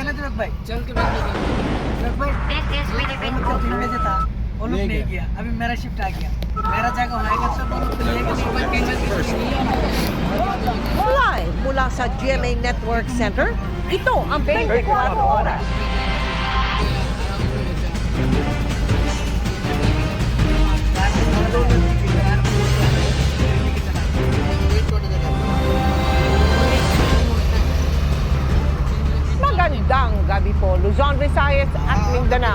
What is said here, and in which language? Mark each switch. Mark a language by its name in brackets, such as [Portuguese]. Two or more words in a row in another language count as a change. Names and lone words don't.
[Hindi] ना तिलक भाई चल के बैठ तिलक भाई भेजा था वो लोग नहीं किया अभी मेरा शिफ्ट आ गया मेरा जगह होएगा तो वो लोग [Filipino] Live mula sa GMA Network Center, ito ang 24 oras. Magandang gabi po, Luzon, Visayas at Mindanao.